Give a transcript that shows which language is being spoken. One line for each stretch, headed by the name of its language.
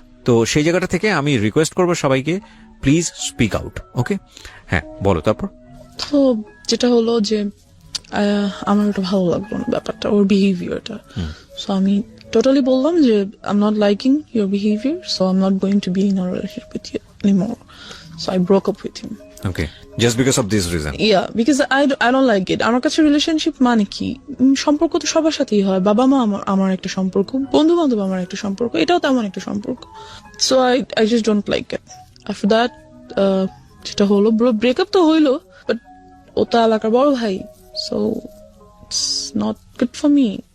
Bangla: তো সেই জায়গাটা থেকে আমি রিকোয়েস্ট করবো সবাইকে,
English: Please speak out.
Bangla: ওকে, হ্যাঁ বলো তারপর। তো যেটা হলো যে আমার ওটা ভালো লাগলো না ব্যাপারটা, ওর বিহেভিয়ারটা।
English: So আমি totally বললাম যে I am not liking your behaviour, so I am not going to be in a relationship with you anymore. So I broke up with him. Okay, just because of this reason. Yeah, because I don't like it.
Bangla: আমার কাছে relationship মানে কি, সম্পর্ক তো সবার সাথেই হয়। বাবা মা আমার একটা সম্পর্ক, বন্ধু বান্ধব আমার একটা সম্পর্ক, এটাও তেমন একটা সম্পর্ক। So
English: I just don't like it. After that,
Bangla: যেটা হলো ব্রেকআপ তো হইলো, বাট ও তো এলাকার বড় ভাই, so
English: It's not good for me.